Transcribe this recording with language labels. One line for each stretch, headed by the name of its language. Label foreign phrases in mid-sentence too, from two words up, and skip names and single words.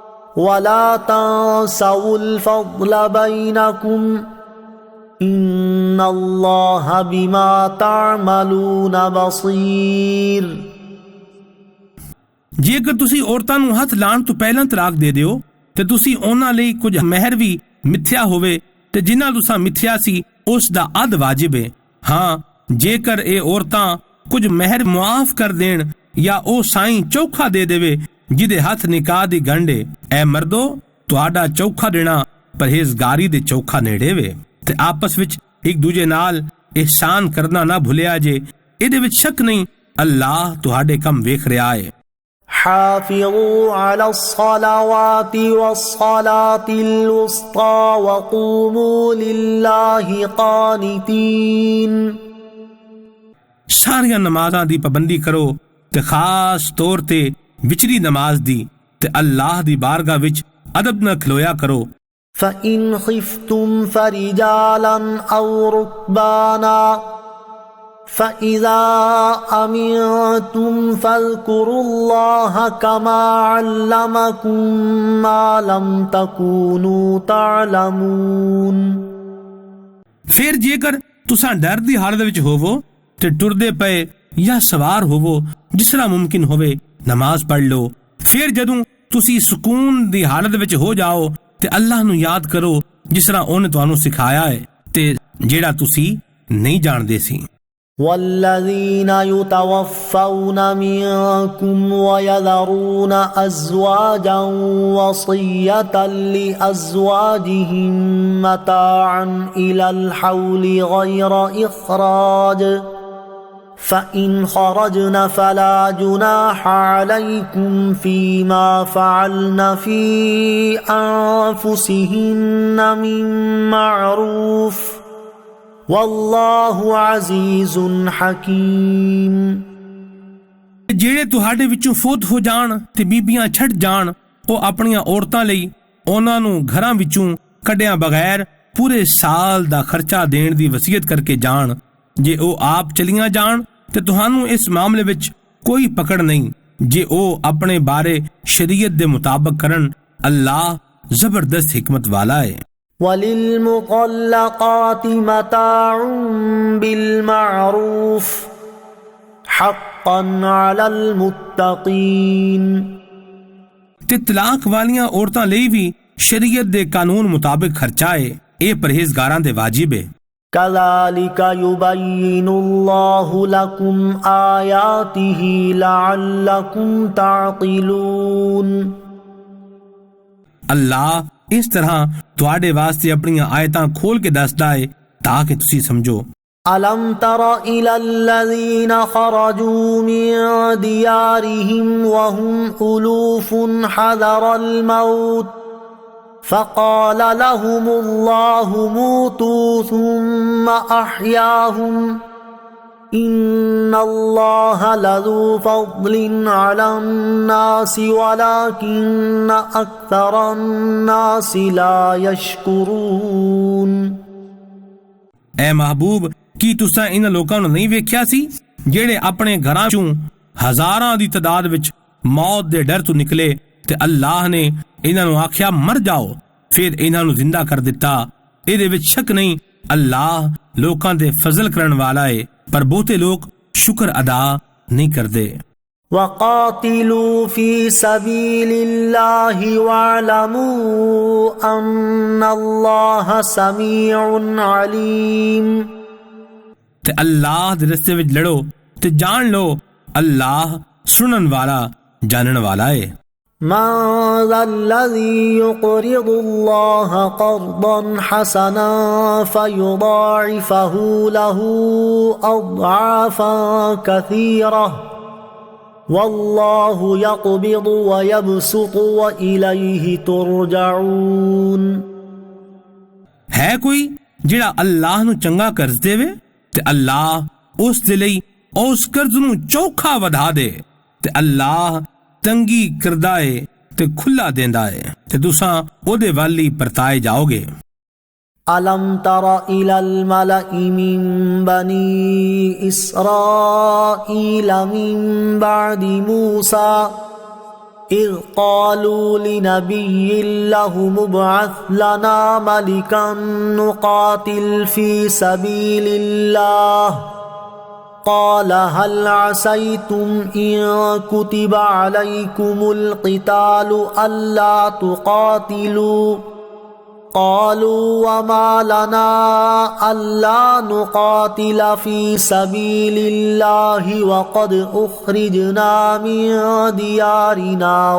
Arabic: وَلَا تَنسَوُا الْفَضْلَ بَيْنَكُمْ إِنَّ اللہ بما تعملون بصیر۔
Punjabi: ਜੇਕਰ ਤੁਸੀਂ ਔਰਤਾਂ ਨੂੰ ਹੱਥ ਲਾਉਣ ਤੋਂ ਪਹਿਲਾਂ ਤਲਾਕ ਦੇ ਦਿਓ ਤੇ ਤੁਸੀਂ ਉਹਨਾਂ ਲਈ ਕੁਝ ਮਹਿਰ ਵੀ ਮਿੱਥਿਆ ਹੋਵੇ ਤੇ ਜਿਨ੍ਹਾਂ ਤੁਸੀਂ ਮਿੱਥਿਆ ਸੀ ਉਸ ਦਾ ਅੱਧ ਵਾਜਿਬ ਹੈ। ਹਾਂ, ਜੇਕਰ ਇਹ ਔਰਤਾਂ ਕੁਝ ਮਹਿਰ ਮੁਆਫ ਕਰ ਦੇਣ ਜਾਂ ਉਹ ਸਾਈਂ ਚੌਖਾ ਦੇ ਦੇਵੇ ਜਿਹਦੇ ਹੱਥ ਨਿਕਾਹ ਦੀ ਗੰਢ ਏ, ਐ ਮਰਦੋ ਤੁਹਾਡਾ ਚੌਖਾ ਦੇਣਾ ਪਰਹੇਜ਼ਗਾਰੀ ਦੇ ਚੌਖਾ ਨੇੜੇ ਵੇ ਤੇ ਆਪਸ ਵਿੱਚ ਇੱਕ ਦੂਜੇ ਨਾਲ ihsan ਕਰਨਾ ਨਾ ਭੁੱਲਿਆ ਜੇ। ਇਹਦੇ ਵਿੱਚ ਸ਼ੱਕ ਨਹੀਂ ਅੱਲਾਹ ਤੁਹਾਡੇ ਕੰਮ ਵੇਖ ਰਿਹਾ ਹੈ।
Arabic: حافظوا على الصلوات والصلاة الوسطى وقوموا لله قانتين۔
Punjabi: ਸਾਰੀਆਂ ਨਮਾਜ਼ਾਂ ਦੀ ਪਾਬੰਦੀ ਕਰੋ ਤੇ ਖਾਸ ਤੌਰ ਤੇ ਵਿਚਲੀ ਨਮਾਜ਼ ਦੀ ਤੇ ਅੱਲਾਹ ਦੀ ਬਾਰਗਾਹ ਵਿੱਚ ਅਦਬ ਨਾਲ ਖਲੋਇਆ ਕਰੋ۔
Arabic: فَإِنْ خِفْتُمْ فَرِجَالًا أَوْ رُكْبَانًا فَإِذَا أَمِنْتُمْ فَاذْكُرُوا اللَّهَ كَمَا عَلَّمَكُمْ مَا لَمْ تَكُونُوا تَعْلَمُونَ۔
Punjabi: پھر جੇਕਰ ਤੁਸੀਂ ਡਰ ਦੀ ਹਾਲਤ ਵਿੱਚ ਹੋਵੋ ਤੇ ਟੁਰਦੇ ਪਏ ਜਾਂ ਸਵਾਰ ਹੋਵੋ ਜਿਸ ਤਰ੍ਹਾਂ ਮੁਮਕਿਨ ਹੋਵੇ ਨਮਾਜ਼ ਪੜ੍ਹ ਲਓ। ਫਿਰ ਜਦੋਂ ਤੁਸੀਂ ਸਕੂਨ ਦੀ ਹਾਲਤ ਵਿੱਚ ਹੋ ਜਾਓ ਤੇ ਅੱਲਾਹ ਨੂੰ ਯਾਦ ਕਰੋ ਜਿਸ ਤਰ੍ਹਾਂ ਉਹਨੇ ਤੁਹਾਨੂੰ ਸਿਖਾਇਆ ਹੈ ਤੇ ਜਿਹੜਾ ਤੁਸੀਂ ਨਹੀਂ ਜਾਣਦੇ ਸੀ۔
Arabic: والذين يتوفون منكم ويذرون أزواجا وصية لأزواجهم متاعا إلى الحول غير إخراج فإن خرجن فلا جناح عليكم فيما فعلن في أنفسهن من معروف واللہ عزیز حکیم۔
Punjabi: ਜਿਹੜੇ ਤੁਹਾਡੇ ਵਿੱਚੋਂ ਫੌਤ ਹੋ ਜਾਣ ਤੇ ਬੀਬੀਆਂ ਛੱਡ ਜਾਣ ਉਹ ਆਪਣੀਆਂ ਔਰਤਾਂ ਲਈ ਉਹਨਾਂ ਨੂੰ ਘਰਾਂ ਵਿੱਚੋਂ ਕੱਢਿਆਂ ਬਗੈਰ ਪੂਰੇ ਸਾਲ ਦਾ ਖਰਚਾ ਦੇਣ ਦੀ ਵਸੀਅਤ ਕਰਕੇ ਜਾਣ। ਜੇ ਉਹ ਆਪ ਚਲੀਆਂ ਜਾਣ ਤੇ ਤੁਹਾਨੂੰ ਇਸ ਮਾਮਲੇ ਵਿੱਚ ਕੋਈ ਪਕੜ ਨਹੀਂ ਜੇ ਉਹ ਆਪਣੇ ਬਾਰੇ ਸ਼ਰੀਅਤ ਦੇ ਮੁਤਾਬਕ ਕਰਨ। ਅੱਲਾਹ ਜ਼ਬਰਦست حکمت والا ہے۔
Arabic: وَلِلْمُطَلَّقَاتِ مَتَاعٌ بِالْمَعْرُوفِ حَقًّا عَلَى الْمُتَّقِينَ۔
Punjabi: ਤੇ ਤਲਾਕ ਵਾਲੀਆਂ ਔਰਤਾਂ ਲਈ ਵੀ ਸ਼ਰੀਅਤ ਦੇ ਕਾਨੂੰਨ ਮੁਤਾਬਕ ਖਰਚਾ ਹੈ। ਇਹ ਪਰਹੇਜ਼ਗਾਰਾਂ ਦੇ ਵਾਜਿਬ ਹੈ۔
Arabic: كَذَلِكَ يُبَيِّنُ اللَّهُ لَكُمْ آيَاتِهِ لَعَلَّكُمْ تَعْقِلُونَ۔
Punjabi: اللہ اس طرح تواڈے واسطے اپنی آیتاں کھول کے دسدا ہے تاکہ تسی سمجھو۔
Arabic: أَلَمْ تَرَ إِلَى الَّذِينَ خَرَجُوا مِن دِيَارِهِمْ وَهُمْ أُلُوفٌ حَذَرَ الْمَوْتِ فَقَالَ لَهُمُ اللَّهُ مُوتُوا ثُمَّ أَحْيَاهُمْ إِنَّ اللَّهَ لَذُو فَضْلٍ عَلَى النَّاسِ وَلَكِنَّ أَكْثَرَ النَّاسِ لَا يَشْكُرُونَ۔
Punjabi: اے محبوب کی تساں ان لوکاں نوں نہیں ویکھیا سی جڑے اپنے گھراں چوں ہزاراں دی تعداد وچ موت دے ڈر تو نکلے تے اللہ نے انہاں نوں آکھیا مر جاؤ پھر انہاں نوں زندہ کر دتا۔ اے دے وچ شک نہیں اللہ لوکاں دے فضل کرن والا ہے پر بہتے لوگ شکر ادا نہیں کرتے۔
Arabic: وَقَاتِلُوا فِي سَبِيلِ اللَّهِ وَاعْلَمُوا أَنَّ اللَّهَ سَمِيعٌ عَلِيمٌ۔
Punjabi: تے اللہ دے رستے وچ لڑو تے جان لو اللہ سنن والا جانن والا ہے۔
Arabic: مَنْ ذَا الَّذِي يُقْرِضُ اللَّهَ قَرْضًا حَسَنًا فَيُضَاعِفَهُ لَهُ أَضْعَافًا كَثِيرَةً وَاللَّهُ يَقْبِضُ وَيَبْسُطُ وَإِلَيْهِ تُرْجَعُونَ۔
Punjabi: ہے کوئی جڑا اللہ نو چنگا قرض دے وے تے اللہ اس دے لئی اس قرض نو چوکھا ودھا دے تے اللہ تنگی کردہ ہے تے کھلا دیندا ہے تے تساں او دے والی پرتائے جاؤ گے۔
Arabic: أَلَمْ تَرَ إِلَى الْمَلَإِ مِن بَنِي إِسْرَائِيلَ مِن بَعْدِ مُوسَى إذ قالوا لنبي له مبعث لنا ملكا نقاتل في سبيل الله قال هل عسيتم إن كتب عليكم القتال ألا تقاتلوا قالوا وما لنا ألا نقاتل في سبيل الله وقد أخرجنا من ديارنا